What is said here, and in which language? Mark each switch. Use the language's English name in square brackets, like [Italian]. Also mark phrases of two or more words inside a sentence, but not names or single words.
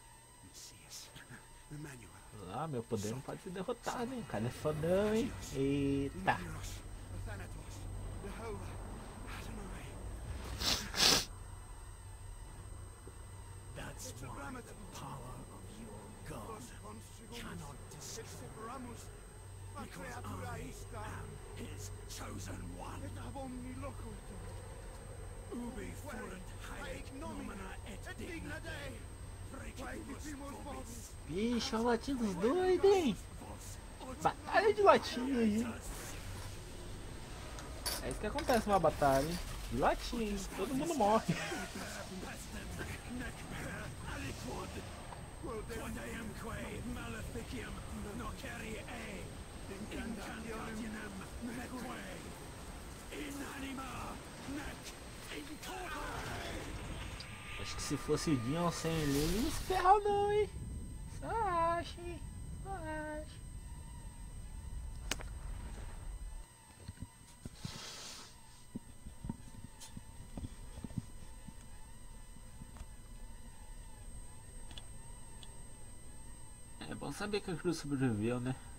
[Portuguese] Lá, meu poder não pode ser derrotado, hein? O cara é fodão, hein? Eita! [English] That's why the power of your God cannot destroy. Because I am his chosen one. [Latin] Ubi fuerunt haec nomina et digna Dei. [Portuguese] Bicho, olha o latim dos doidos, hein? Batalha de latinha aí. É isso que acontece numa batalha, hein? De latinha, hein? Todo mundo morre. [Latin] Quodamque maleficium nocere incantationem neque inanima nec incorpore. [Portuguese] Acho que se fosse Dion sem ele não se ferrou não, hein? Só acho, hein? Só acho. É bom saber que a cruz sobreviveu, né?